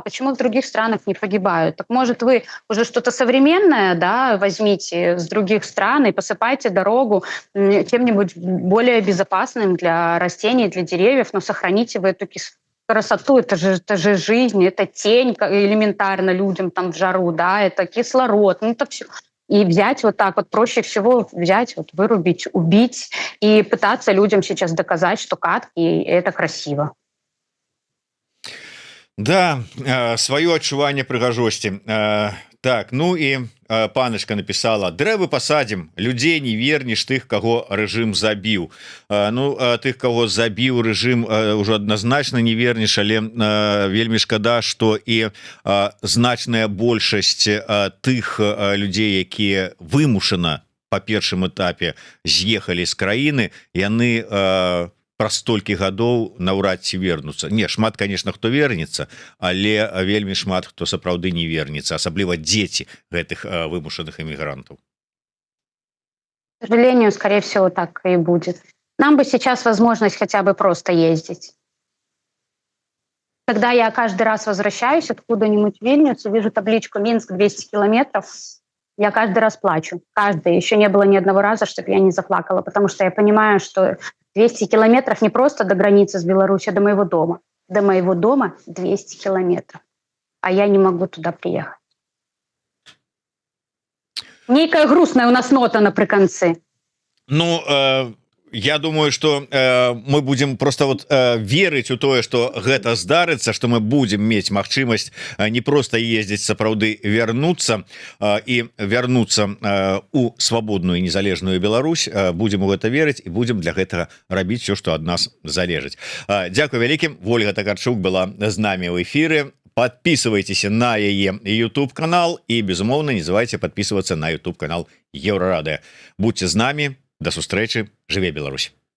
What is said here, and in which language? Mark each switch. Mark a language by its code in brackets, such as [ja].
[ru] Почему в других странах не погибают? Так может вы уже что-то современное, да, возьмите с других стран и посыпайте дорогу чем-нибудь более безопасным для растений, для деревьев, но сохраните вы эту красоту, это же жизнь, это тень элементарно людям там в жару, да, это кислород, ну это все. И взять вот так вот, проще всего взять, вот вырубить, убить и пытаться людям сейчас доказать, что катки – это красиво. [be] Да, свое адчуванне прыгажосці. Так, ну і паночка написала: дрэвы пасадзім, людзей не вернеш тых, каго рэжым забіў. Ну, тых, каго забіў рэжым, ужо адназначна не вернеш, але вельмі шкада, што і значная большасць тых людзей, якія вымушана па першым этапе з'ехалі з краіны, яны праз столькі гадоў наўрад ці вернуцца. Не, шмат, конечно, хто вернецца, але вельмі шмат хто сапраўды не вернецца, асабліва дзеці гэтых вымушаных эмігрантаў. [ru] К сожалению, скорее всего, так и будет. Нам бы сейчас возможность хотя бы просто ездить. Когда я каждый раз возвращаюсь откуда-нибудь в Вильнюс, вижу табличку «Минск 200 километров», я каждый раз плачу. Каждый. Еще не было ни одного раза, чтобы я не заплакала, потому что я понимаю, что 200 километров не просто до границы с Беларусью, а до моего дома. До моего дома 200 километров. а я не могу туда приехать. [be] Нейкая грустная у нас нота напрыканцы. [ru] Ну я думаю, [be] что мы будем просто вот верыць у тое, что гэта здарыцца, что мы будем мець магчымасць не просто ездзіць, сапраўды вернуться і вернуться у свабодную і незалежную Беларусь. Будем у гэта верыць і будем для гэтага рабіць все, что ад нас залежыць. Дзякую вялікім. Ольга Такарчук была з намі ў эфиры. [ru] Подписывайтесь на яе YouTube канал и, безумоўно, не забывайте подписываться на YouTube канал Еврорадио. [be] Будьте з намі. До сустрэчы. Жыве Беларусь.